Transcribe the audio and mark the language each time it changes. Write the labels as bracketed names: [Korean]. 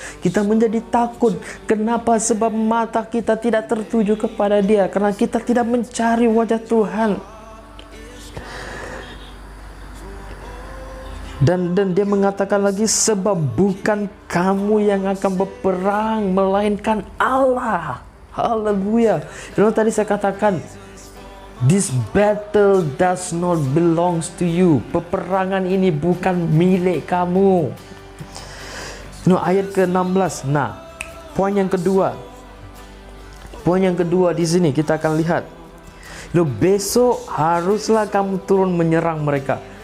[Indonesian] Kita menjadi takut. Kenapa? Sebab mata kita tidak tertuju kepada Dia, karena kita tidak mencari wajah Tuhan. Dan dia mengatakan lagi, sebab bukan kamu yang akan berperang, melainkan Allah. Haleluya. Tadi saya katakan, [English] this battle does not belongs to you. [Indonesian] Peperangan ini bukan milik kamu. Ayat ke-16. Nah, poin yang kedua di sini kita akan lihat. Besok haruslah kamu turun menyerang mereka.